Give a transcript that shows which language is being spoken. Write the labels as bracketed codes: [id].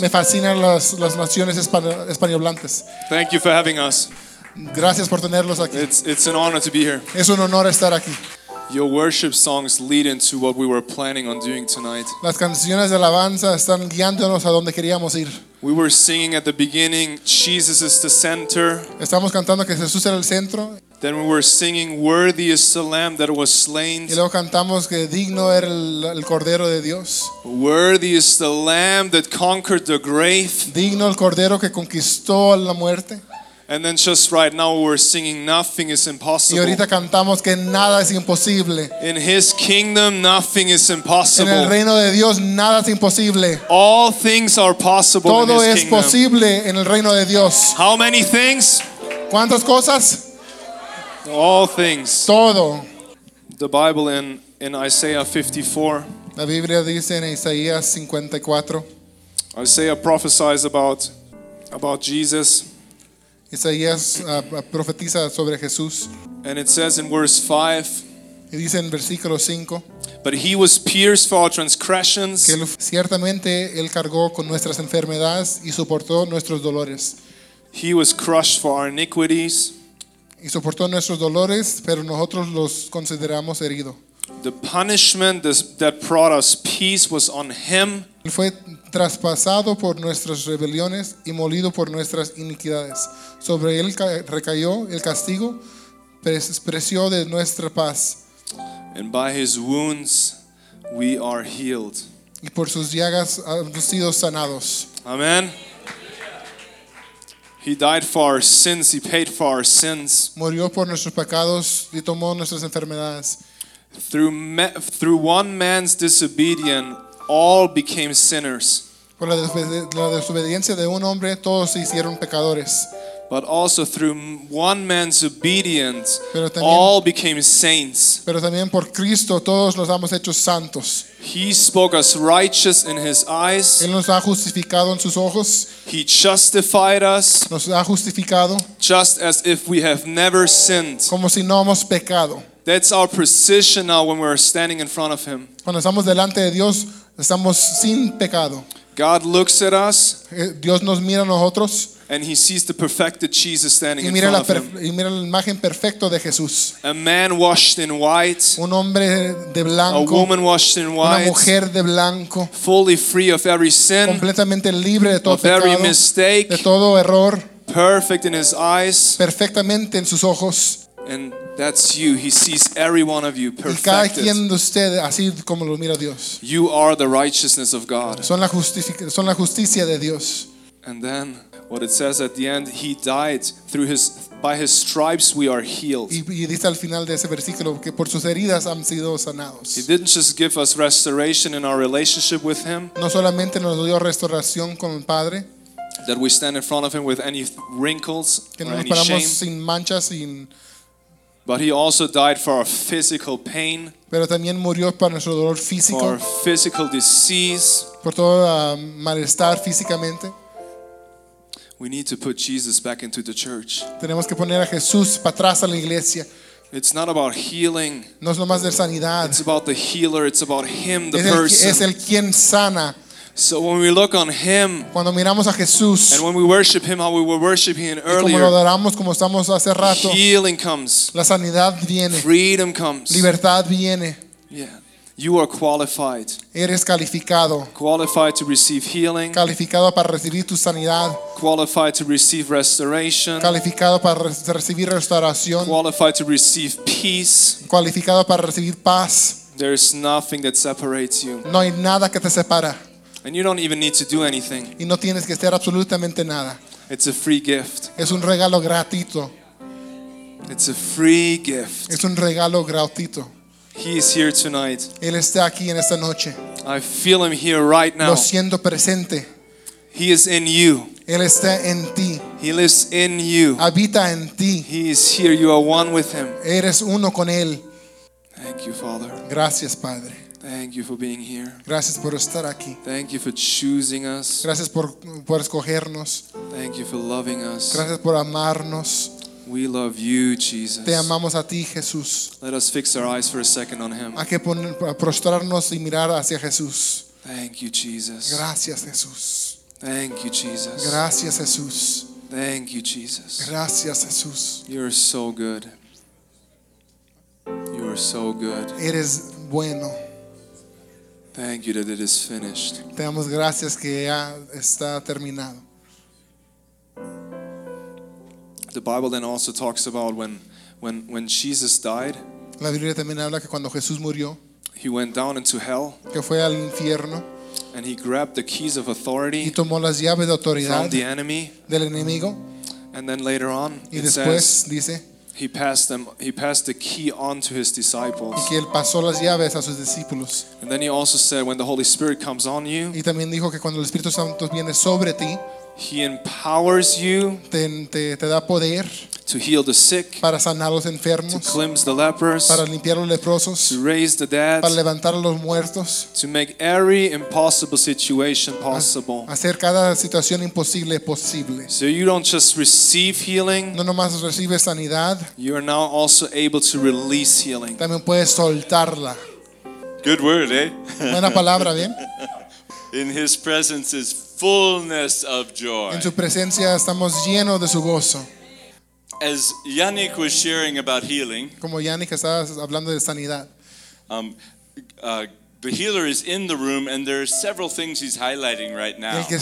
[es] Me fascinan las naciones españolantes. [en] Thank you for having us. [es] Gracias por tenerlos aquí. [en] It's an honor to be here. [es] Es un honor estar aquí. [en] Your worship songs lead into what we were planning on doing tonight. [es] Las canciones de alabanza están guiándonos a donde queríamos ir. [en] We were singing at the beginning, Jesus is the center. [es] Estamos cantando que Jesús era el centro. [en] Then we were singing, worthy is the lamb that was slain. [es] Y luego cantamos que digno era el cordero de Dios. [en] Worthy is the lamb that conquered the grave. [es] Digno el cordero que conquistó la muerte. [en] And then just right now we're singing, nothing is impossible. [es] Y ahorita cantamos que nada es imposible. [en] In his kingdom nothing is impossible. [es] En el reino de Dios nada es imposible. [en] All things are possible. [es] Todo [en] in his [es] es [en] kingdom. [es] Posible en el reino de Dios. [en] How many things? [es] ¿Cuántas cosas? [en] All things. [es] Todo. [en] The Bible in Isaiah 54. [es] La Biblia dice en Isaías 54. [en] Isaiah prophesies about Jesus. [es] Isaías profetiza sobre Jesús. [en] And it says in verse 5. [es] Y dice en versículo 5. [en] But he was pierced for our transgressions. [es] Que ciertamente él cargó con nuestras enfermedades y soportó nuestros dolores. [en] He was crushed for our iniquities. [es] Y soportó nuestros dolores, pero nosotros los consideramos herido. [en] The punishment that brought us peace was on him. [es] Él fue traspasado por nuestras rebeliones y molido por nuestras iniquidades. Sobre él recayó el castigo, precio de nuestra paz. [en] And by his wounds we are healed. [es] Y por sus llagas hemos sido sanados. [en] Amen. He died for our sins, he paid for our sins. [es] Murió por nuestros pecados y tomó nuestras enfermedades. [en] Through one man's disobedience, all became sinners. [es] Por la desobediencia de un hombre, todos se hicieron pecadores. [en] But also through one man's obedience, all became saints. [es] Pero también por Cristo, todos nos hemos hecho santos. [en] He spoke us righteous in his eyes. [es] Él nos ha justificado en sus ojos. [en] He justified us. [es] Nos ha justificado. [en] Just as if we have never sinned. [es] Como si no hemos pecado. [en] That's our position now when we're standing in front of him. [es] Cuando estamos delante de Dios, estamos sin pecado. [en] God looks at us. [es] Dios nos mira a nosotros. [en] And he sees the perfected Jesus standing in front of him. [es] Y mira la imagen perfecta de Jesús. [en] A man washed in white. [es] Un hombre de blanco. [en] A woman washed in white. [es] Una mujer de blanco. [en] Fully free of every sin. [es] Completamente libre de todo pecado. [en] Of every mistake. [es] De todo error. [en] Perfect in his eyes. [es] Perfectamente en sus ojos. [en] And that's you. He sees every one of you perfected. [es] Y cada quien de ustedes, así como lo mira Dios. [en] You are the righteousness of God. [es] Son la justicia de Dios. [en] And then what it says at the end, he died through by his stripes we are healed. [es] Y dice al final de ese versículo que por sus heridas han sido sanados. [en] He didn't just give us restoration in our relationship with him. [es] No solamente nos dio restauración con el Padre. [en] That we stand in front of him with any wrinkles [es] que [en] or [es] nos [en] any shame. [es] Sin manchas, sin. [en] But he also died for our physical pain. [es] Pero también murió para nuestro dolor físico. [en] For our physical disease. [es] Por todo malestar físicamente. [en] We need to put Jesus back into the church. [es] Tenemos que poner a Jesús para atrás a la iglesia. [en] It's not about healing. [es] No es nomás de sanidad. [en] It's about the healer. It's about him, the person. [es] Es el quien sana. [en] So when we look on him, [es] cuando miramos a Jesús, [en] and when we worship him how we were worshiping him earlier, [es] y como lo adoramos como estamos hace rato, [en] healing comes. [es] La sanidad viene. [en] Freedom comes. [es] Libertad viene. [en] Yeah. You are qualified. [es] Eres calificado. [en] Qualified to receive healing. [es] Calificado para recibir tu sanidad. [en] Qualified to receive restoration. [es] Calificado para recibir restauración. [en] Qualified to receive peace. [es] Calificado para recibir paz. [en] There is nothing that separates you. [es] No hay nada que te separa. [en] And you don't even need to do anything. [es] Y no tienes que hacer absolutamente nada. [en] It's a free gift. [es] Es un regalo gratuito. [en] It's a free gift. [es] Es un regalo gratuito. [en] He is here tonight. [es] Él está aquí en esta noche. [en] I feel him here right now. [es] Lo siento presente. [en] He is in you. [es] Él está en ti. [en] He lives in you. [es] Habita en ti. [en] He is here. You are one with him. [es] Eres uno con él. [en] Thank you, Father. [es] Gracias, Padre. [en] Thank you for being here. [es] Gracias por estar aquí. [en] Thank you for choosing us. [es] Gracias por escogernos. [en] Thank you for loving us. [es] Gracias por amarnos. [en] We love you, Jesus. [es] Te amamos a ti, Jesús. [en] Let us fix our eyes for a second on him. [es] Hay que prostrarnos y mirar hacia Jesús. [en] Thank you, Jesus. [es] Gracias, Jesús. [en] Thank you, Jesus. [es] Gracias, Jesús. [en] Thank you, Jesus. [es] Gracias, Jesús. [en] You're so good. You are so good. [es] Eres bueno. [en] Thank you that it is finished. [es] Te damos gracias que ya está terminado. [en] The Bible then also talks about when Jesus died. [es] La Biblia también habla que cuando Jesús murió, [en] he went down into hell. [es] Que fue al infierno. [en] And he grabbed the keys of authority. [es] Y tomó las llaves de autoridad [en] from the enemy. [es] Del enemigo. [en] And then later on, [es] y [en] it [es] después, [en] says, [es] dice, [en] he passed the key on to his disciples. [es] Y que él pasó las llaves a sus discípulos. [en] And then he also said, when the Holy Spirit comes on you, [es] y también dijo que cuando el Espíritu Santo viene sobre ti, [en] he empowers you [es] te da poder [en] to heal the sick, [es] para sanar los enfermos, [en] to cleanse the lepers, [es] para limpiar los leprosos, [en] to raise the dead, [es] para levantar los muertos, [en] to make every impossible situation possible. [es] Hacer cada situación imposible posible. [en] So you don't just receive healing, [es] no nomás recibe sanidad, [en] you are now also able to release healing. [es] También puedes soltarla. [en] Good word, eh? [es] Buena palabra, bien. [en] In his presence is fullness of joy. [es] En su presencia estamos llenos de su gozo. [en] As Yannick was sharing about healing, [es] como Yannick estaba hablando de sanidad, [en] the healer is in the room, and there are several things he's highlighting right now.